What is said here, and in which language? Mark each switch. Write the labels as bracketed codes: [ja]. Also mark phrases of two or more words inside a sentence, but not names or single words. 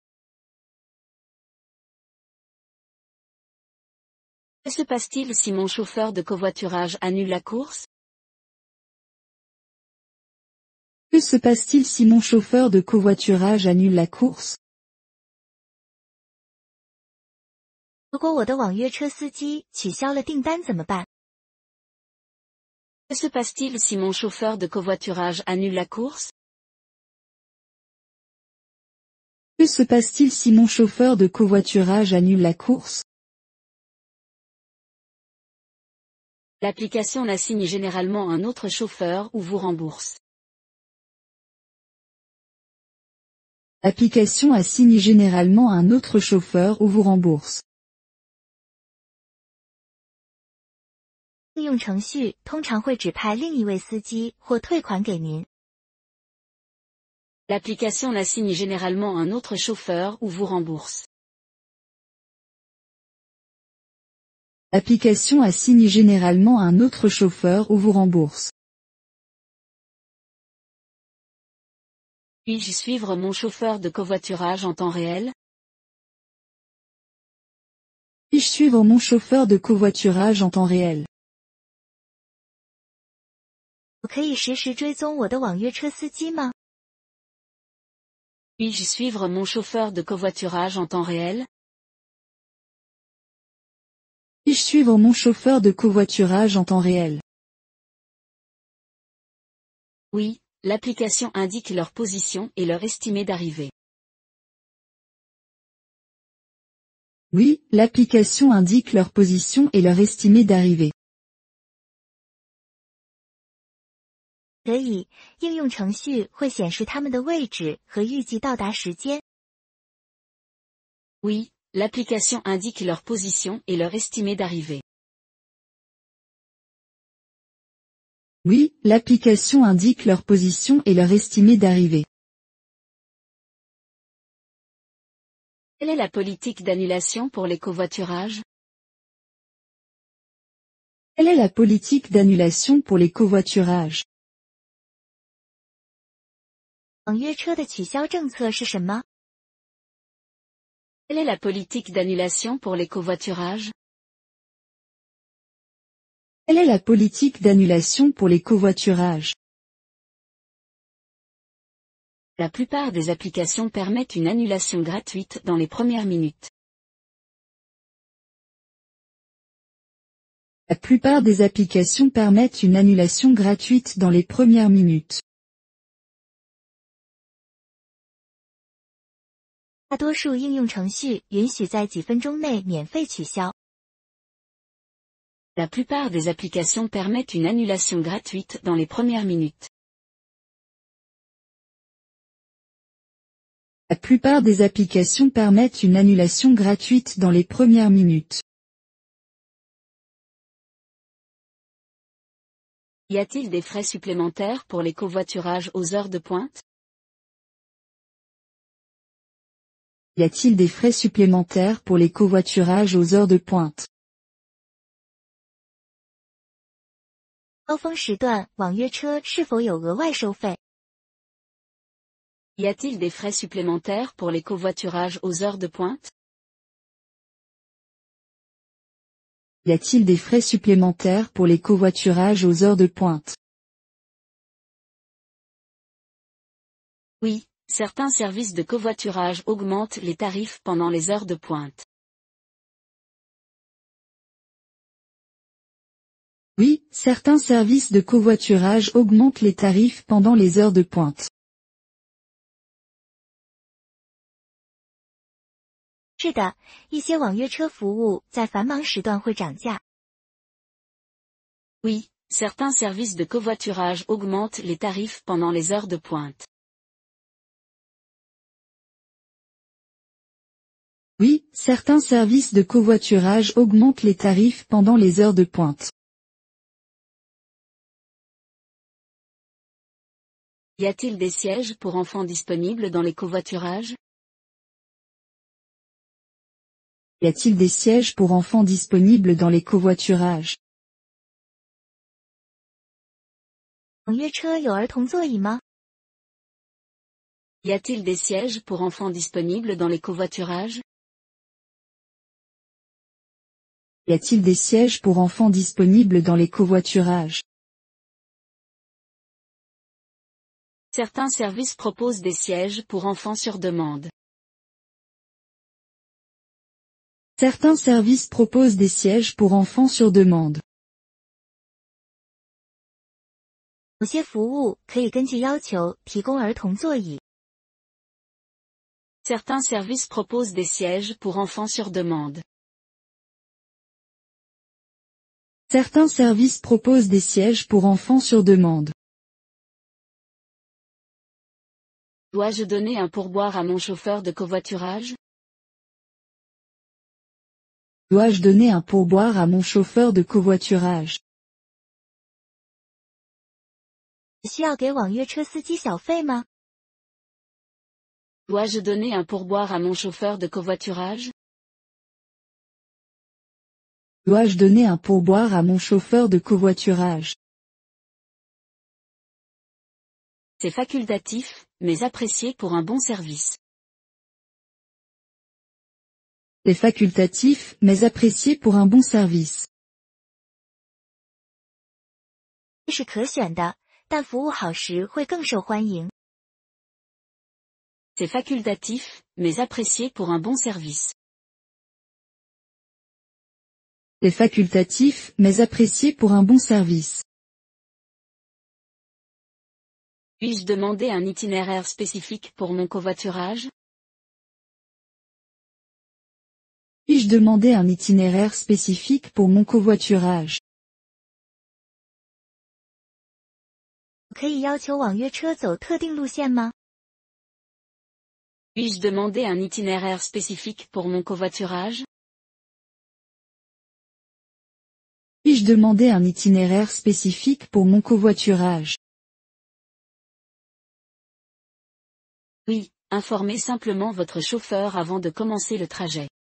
[fr] Que se passe-t-il si mon chauffeur de covoiturage annule la course? Que se passe-t-il si mon chauffeur de covoiturage annule la course? [zh] 如果我的网约车司机取消了订单怎么办？ [fr] Que se passe-t-il si mon chauffeur de covoiturage annule la course? Que se passe-t-il si mon chauffeur de covoiturage annule la course? L'application assigne généralement un autre chauffeur ou vous rembourse. L'application assigne généralement un autre chauffeur ou vous rembourse. [zh] 应用程序通常会指派另一位司机或退款给您。 [fr] L'application assigne généralement un autre chauffeur ou vous rembourse. L'application assigne généralement un autre chauffeur ou vous rembourse. Puis-je suivre mon chauffeur de covoiturage en temps réel? Puis-je suivre mon chauffeur de covoiturage en temps réel? [zh] 我可以实时追踪我的网约车司机吗？ [fr] Puis-je suivre mon chauffeur de covoiturage en temps réel? Puis-je suivre mon chauffeur de covoiturage en temps réel? Oui, l'application indique leur position et leur estimé d'arrivée. Oui, l'application indique leur position et leur estimé d'arrivée. [zh] 可以，应用程序会显示他们的位置和预计到达时间。 [fr] Oui, l'application indique leur position et leur estimé d'arrivée. Oui, l'application indique leur position et leur estimé d'arrivée. Quelle est la politique d'annulation pour les covoiturages? Quelle est la politique d'annulation pour les covoiturages? [zh] 网约车的取消政策是什么？ [fr] Quelle est la politique d'annulation pour les covoiturages? Quelle est la politique d'annulation pour les covoiturages? La plupart des applications permettent une annulation gratuite dans les premières minutes. La plupart des applications permettent une annulation gratuite dans les premières minutes. [zh] 大多数应用程序允许在几分钟内免费取消。 [fr] La plupart des applications permettent une annulation gratuite dans les premières minutes. La plupart des applications permettent une annulation gratuite dans les premières minutes. Y a-t-il des frais supplémentaires pour les covoiturages aux heures de pointe? Y a-t-il des frais supplémentaires pour les covoiturages aux heures de pointe? [zh] 高峰时段网约车是否有额外收费？ [fr] Y a-t-il des frais supplémentaires pour les covoiturages aux heures de pointe? Y a-t-il des frais supplémentaires pour les covoiturages aux heures de pointe? Oui, certains services de covoiturage augmentent les tarifs pendant les heures de pointe. Oui, certains services de covoiturage augmentent les tarifs pendant les heures de pointe. [zh] 是的，一些网约车服务在繁忙时段会涨价。 [fr] Oui, certains services de covoiturage augmentent les tarifs pendant les heures de pointe. Oui, certains services de covoiturage augmentent les tarifs pendant les heures de pointe. Y a-t-il des sièges pour enfants disponibles dans les covoiturages? Y a-t-il des sièges pour enfants disponibles dans les covoiturages? [zh] 网约车有儿童座椅吗？ [fr] Y a-t-il des sièges pour enfants disponibles dans les covoiturages? Y a-t-il des sièges pour enfants disponibles dans les covoiturages? Certains services proposent des sièges pour enfants sur demande. Certains services proposent des sièges pour enfants sur demande. [zh] 有些服务可以根据要求提供儿童座椅。 [fr] Certains services proposent des sièges pour enfants sur demande. Certains services proposent des sièges pour enfants sur demande. Dois-je donner un pourboire à mon chauffeur de covoiturage? Dois-je donner un pourboire à mon chauffeur de covoiturage? [zh] 需要给网约车司机小费吗？ [fr] Dois-je donner un pourboire à mon chauffeur de covoiturage? Dois-je donner un pourboire à mon chauffeur de covoiturage? C'est facultatif, mais apprécié pour un bon service. C'est facultatif, mais apprécié pour un bon service. [zh] 是可选的，但服务好时会更受欢迎。 [fr] C'est facultatif, mais apprécié pour un bon service. C'est facultatif, mais apprécié pour un bon service. Puis-je demander un itinéraire spécifique pour mon covoiturage? Puis-je demander un itinéraire spécifique pour mon covoiturage? [zh] 可以要求网约车走特定路线吗？ [fr] Puis-je demander un itinéraire spécifique pour mon covoiturage? Puis-je demander un itinéraire spécifique pour mon covoiturage? Oui, informez simplement votre chauffeur avant de commencer le trajet.